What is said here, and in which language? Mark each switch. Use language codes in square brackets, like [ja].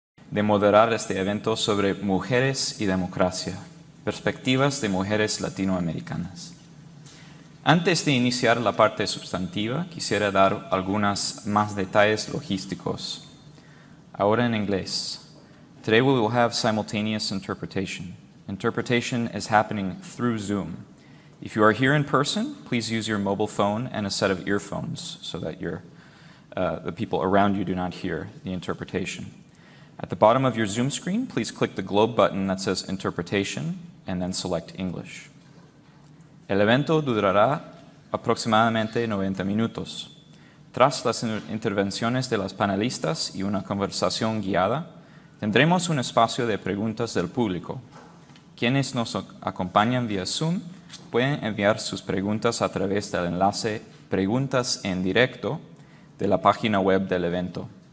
[es] de moderar este evento sobre mujeres y democracia, perspectivas de mujeres latinoamericanas. Antes de iniciar la parte sustantiva, quisiera dar algunos más detalles logísticos. Ahora en inglés. [en] Today we will have simultaneous interpretation. Interpretation is happening through Zoom. If you are here in person, please use your mobile phone and a set of earphones so that the people around you do not hear the interpretation. At the bottom of your Zoom screen, please click the globe button that says Interpretation and then select English. [es] El evento durará aproximadamente 90 minutos. Tras las intervenciones de las panelistas y una conversación guiada, tendremos un espacio de preguntas del público. Quienes nos acompañan vía Zoom pueden enviar sus preguntas a través del enlace Preguntas en directo de la página web del evento.